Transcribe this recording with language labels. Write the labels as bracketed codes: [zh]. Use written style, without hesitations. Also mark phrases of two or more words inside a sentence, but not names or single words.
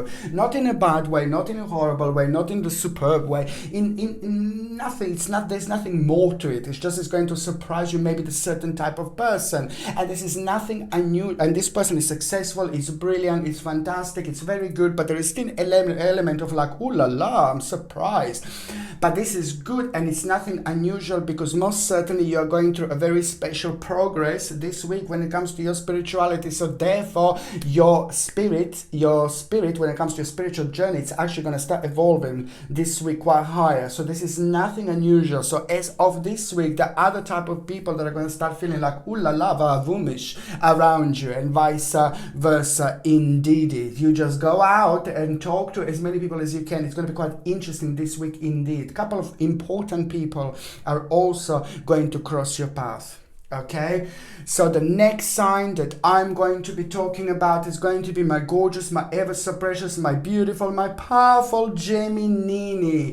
[en] Not in a bad way, not in a horrible way, not in the superb way, in nothing. It's not, there's nothing more to it. It's just, it's going to surprise you, maybe the certain type of person. And this is nothing nothing unusual, and this person is successful, is brilliant, it's fantastic, it's very good, but there is still an element of like, [fr] ooh la la, [en] I'm surprised. But this is good, and it's nothing unusual, because most certainly you're going through a very special progress this week when it comes to your spirituality. So therefore your spirit when it comes to your spiritual journey, it's actually going to start evolving this week quite higher. So this is nothing unusual. So as of this week, the other type of people that are going to start feeling like [fr] ooh la la [en] vavumish around you, and vice versa. Indeed, you just go out and talk to as many people as you can. It's going to be quite interesting this week indeed. A couple of important people are also going to cross your path. Okay, so the next sign that I'm going to be talking about is going to be my gorgeous, my ever so precious, my beautiful, my powerful Gemini.